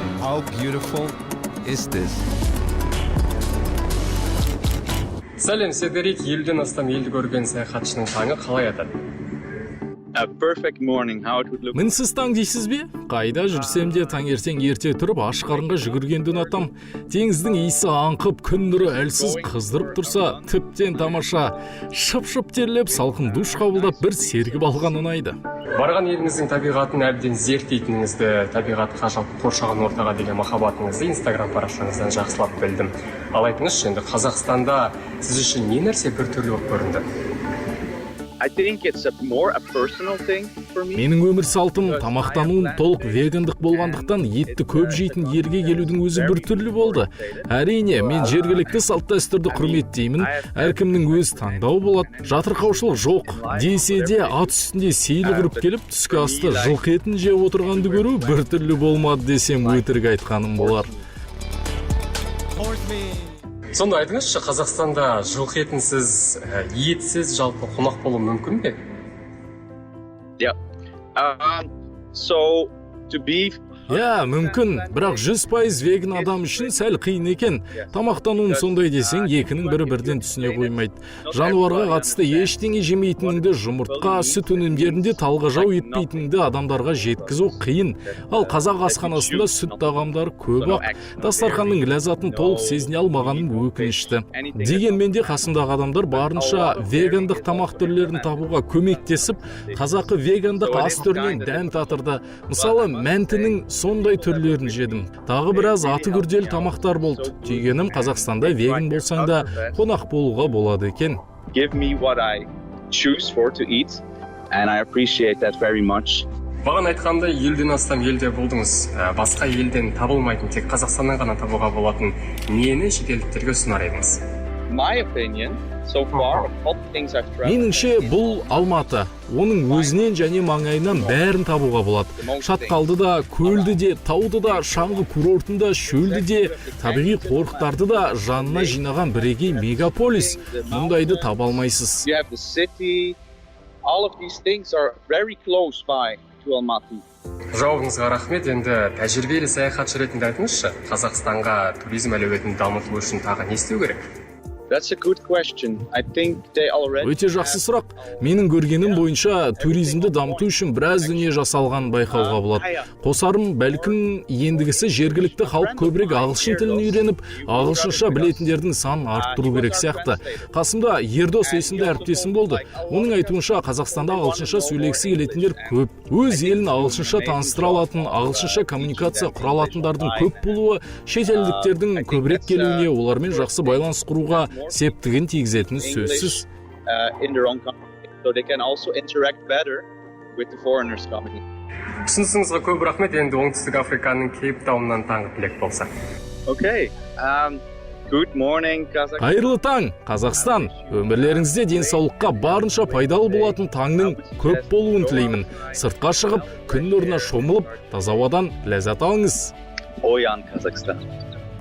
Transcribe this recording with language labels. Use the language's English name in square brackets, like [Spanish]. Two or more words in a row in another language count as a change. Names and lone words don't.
[English] How beautiful is this? [Kazakh] Сәлем, Седерик, елден астам елді көрген саяхатшының таңы қалай атады? [English] A perfect morning, how it would look. [Kazakh] Мінсіз таң дейсіз бе? Қайда жүрсем де таңертең ерте тұрып аш қарынға жүгіргенді ұнатам. Теңіздің иісі аңқып, күн нұры әлсіз қыздырып тұрса, тіптен тамаша. Шып-шып терлеп, салқын душ қабылдап бір сергіп алған ұнайды. Барған еліңіздің табиғатын әбден зерттейтініңізді, табиғатқа жалпы қоршаған ортаға деген махаббатыңызды Instagram парақшаңыздан жақсылап білдім. Ал айтыңызшы, енді Қазақстанда сіз үшін не нәрсе біртүрлі болып көрінді? [English] I think it's more a personal thing for me. [Kazakh] Менің өмір салтым, тамақтануым толық вегандық болғандықтан етті көп жейтін ерге келудің өзі біртүрлі болды. Әрине, мен жергілікті салт дәстүрді құрметтеймін, әркімнің өз таңдауы болады, жатырқаушылық жоқ. Десе де ат үстінде сейілі құрып келіп, түскі асты жылқы етін жеп отырғанды көру біртүрлі болмады десем өтірік айтқаным болар. Сонда айтыңызшы, Қазақстанда жылқы етінсіз, етсіз жалпы қонақ болу мүмкін бе? [English] Yeah. So to be [Kazakh] Мүмкін, бірақ 100% веган адам үшін сәл қиын екен. Тамақтануым сондай десең, екінің бірі бірден түсіне қоймайды. Жануарға қатысты ештеңе жемейтініңді, жұмыртқа, сүт өнімдерінде талғажау етпейтініңді адамдарға жеткізу қиын. Ал қазақ асханасында сүт тағамдары көп ақ. Дастарханның ләззатын толық сезіне алмағаным өкінішті. Дегенмен де қасымдағы адамдар барынша вегандық тамақ түрлерін табуға көмектесіп, қазақы вегандық ас түрінен дәм татырды. Мысалы, мәнтінің сондай түрлерін жедім. Тағы біраз аты күрделі тамақтар болды. Түйгенім, Қазақстанда веган болсаң да қонақ болуға болады екен. [English] give me what I choose for to eat, and I appreciate that very much. [Kazakh] Баған айтқанда елден астам елде болдыңыз. Басқа елден табылмайтын, тек Қазақстаннан ғана табуға болатын нені шетелдіктерге ұсынар едіңіз? [English] My opinion, so far, all the things I've tried. [Kazakh] Меніңше бұл Алматы. Оның өзінен және маңайынан бәрін табуға болады. Шатқалды да, көлді де, тауды да, шаңғы курортында, шөлді де, табиғи қорықтарды да жанына жинаған бірегей мегаполис. Мұндайды таба алмайсыз. [English] You have the city, all of these things are very close by to Almaty. [Kazakh] Жауабыңызға рахмет. Енді тәжірибелі саяхатшы ретінде айтыңызшы, Қазақстанға туризм әлеуетін дамыту үшін тағы не істеу керек? [English] That's a good question. I think they already. [Kazakh] Өте жақсы сұрақ. Менің көргенім бойынша туризмді дамыту үшін біраз дүние жасалған байқауға болады. Қосарым, бәлкім ендігісі жергілікті халық көбірек ағылшын тілін үйреніп, ағылшынша білетіндердің санын арттыру керек сияқты. Қасымда Ердос есімді әріптесім болды. Оның айтуынша Қазақстанда ағылшынша сөйлегісі келетіндер көп. Өз елін ағылшынша таныстыра алатын, ағылшынша коммуникация құра алатындардың көп болуы шетелдіктердің көбірек келуіне, олармен жақсы байланыс құруға септігін тигізетіні сөзсіз. [English] In their own country, so they can also interact better with the foreigners coming in. [Kazakh] Ұсынысыңызға көп рахмет. Енді оңтүстік Африканың Кейптауннан таңғы тілек болса. [English] Okay. Good morning, Kazakhstan. [Kazakh] Қайырлы таң, Қазақстан. Өмірлеріңізде денсаулыққа барынша пайдалы болатын таңның көп болуын тілеймін. Сыртқа шығып, күн нұрына шомылып, таза ауадан ләззат алыңыз. Oyan, Kazakhstan.